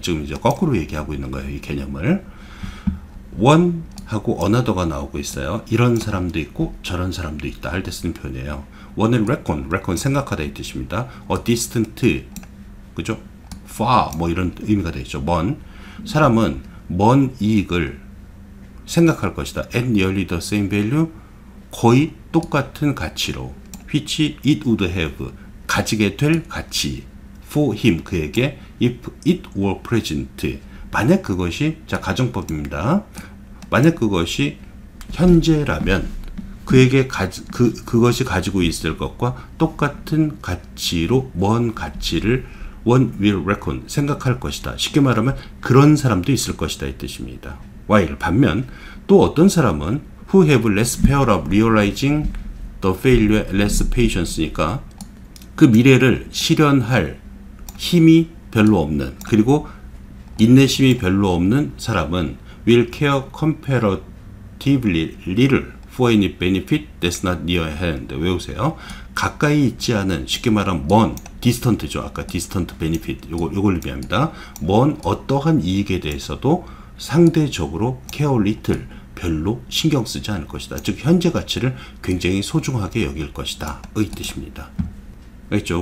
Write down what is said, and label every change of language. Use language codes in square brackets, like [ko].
[ko] 지금 이제 거꾸로 얘기하고 있는 거예요. 이 개념을. 원 하고 어나더가 나오고 있어요. 이런 사람도 있고 저런 사람도 있다 할 때 쓰는 표현이에요. 원은 reckon 생각하다 이 뜻입니다. distant 그죠? far 뭐 이런 의미가 되죠. 먼 사람은 먼 이익을 생각할 것이다. [en] at nearly the same value [ko] 거의 똑같은 가치로 [en] which it would have [ko] 가지게 될 가치 [en] for him [ko] 그에게 [en] if it were present [ko] 만약 그것이 자 가정법입니다. 만약 그것이 현재라면 그에게 그것이 가지고 있을 것과 똑같은 가치로 먼 가치를 [en] one will reckon [ko] 생각할 것이다. 쉽게 말하면 그런 사람도 있을 것이다 이 뜻입니다. [en] while [ko] 반면 또 어떤 사람은 [en] who have less fear of realizing the failure, less patience니까 [ko] 그 미래를 실현할 힘이 별로 없는 그리고 인내심이 별로 없는 사람은 [en] will care comparatively little for any benefit that's not near hand. [ko] 외우세요. 가까이 있지 않은 쉽게 말하면 먼 distant죠. 아까 distant benefit 요걸 의미합니다. 먼 어떠한 이익에 대해서도 상대적으로 [en] care little [ko] 별로 신경 쓰지 않을 것이다. 즉 현재 가치를 굉장히 소중하게 여길 것이다. 의 뜻입니다. 알겠죠?